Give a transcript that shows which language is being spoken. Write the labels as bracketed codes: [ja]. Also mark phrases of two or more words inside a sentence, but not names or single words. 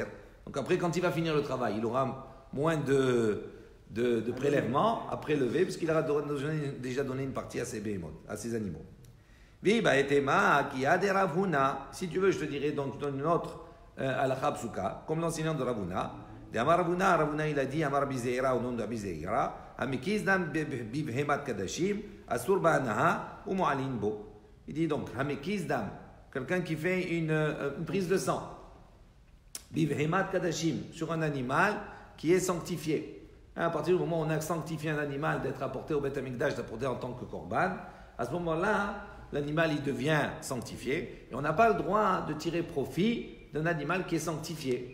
[fr] Donc après, quand il va finir le travail, il aura moins de prélèvements à prélever, puisqu'il aura déjà donné une partie à ses animaux. Si tu veux, je te dirai, donc je donne une autre à la chabzuka, comme l'enseignant de Ravuna. [he] De אמר רבונא, [fr] il a dit, [he] אמר ביזירא, [fr] au nom de [he] Bizeira, המקיז דם בבהמת קדשים, אסור בהנאה, ou מועלין בו. [fr] Il dit donc, [he] המקיז דם, [fr] quelqu'un qui fait une prise de sang, [he] בבהמת קדשים, [fr] sur un animal qui est sanctifié. À partir du moment où on a sanctifié un animal d'être apporté au Beth Amikdash, d'apporter en tant que korban, à ce moment-là, l'animal il devient sanctifié, et on n'a pas le droit de tirer profit d'un animal qui est sanctifié.